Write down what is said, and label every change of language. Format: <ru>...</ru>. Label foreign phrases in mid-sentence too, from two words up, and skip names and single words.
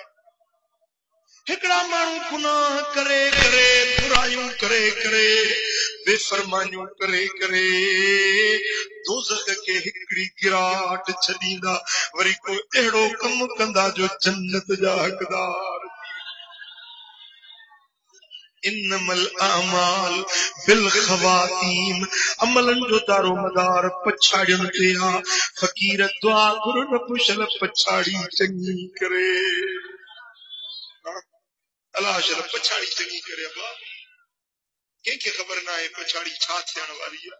<sd>हिकिड़ा माण्हू गुनाह करे करे बुरायूं करे करे बेफरमानियूं करे करे दोज़ख के हिकिड़ी गिराट छॾींदा। वरी को अहिड़ो कम कंदा जो जन्नत जा हक़दार।</sd> <ar>إنما الأعمال بالخواتيم</ar> <sd>अमलन जो दारो मदार पछाड़ियुनि ते आ। फ़कीर दुआ घुर न पुछल पछाड़ी चङी करे। अल्लाह शल पछाड़ी चङी करे। अबा कंहिंखे ख़बर न आहे पछाड़ी छा थियण वारी आहे।</sd>